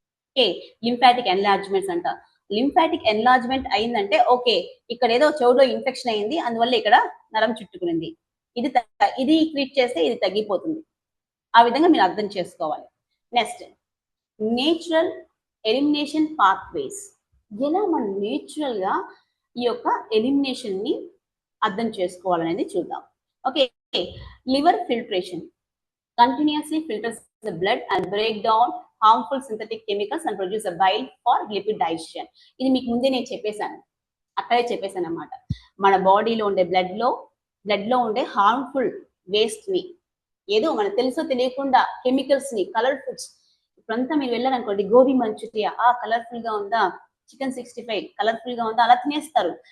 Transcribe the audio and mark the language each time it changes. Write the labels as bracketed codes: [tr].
[te] Okay, lymphatic enlargements అంట. Lymphatic enlargement అయిందంటే okay, ఇక్కడ ఏదో చెవులో ఇన్ఫెక్షన్ అయింది, అందువల్ల ఇక్కడ నరం చుట్టుకునింది, ఇది ట్రీట్ చేస్తే ఇది తగ్గిపోతుంది. ఆ విధంగా మీరు అర్థం చేసుకోవాలి. Next natural elimination pathways. ఎలా మనం నేచురల్ గా ఈ యొక్క ఎలిమినేషన్ ని అర్థం చేసుకోవాలనేది చూద్దాం. [en] Okay, liver filtration continuously filters the blood and break down harmful synthetic chemicals and produce a bile for lipid digestion. [te] ఇది మీకు ముందే నేను అక్కడే చెప్పేశాను అన్నమాట. మన బాడీలో ఉండే బ్లడ్ లో ఉండే హార్మ్ఫుల్ వేస్ట్ ని, ఏదో మనకు తెలుసో తెలియకుండా కెమికల్స్ ని, కలర్ ఫుడ్స్, ఇప్పుడంతా మీరు వెళ్ళారనుకోండి, గోబీ మంచూరియా కలర్ఫుల్ గా ఉందా, చికెన్ 65 కలర్ఫుల్ గా ఉందా, అలా తినేస్తారు.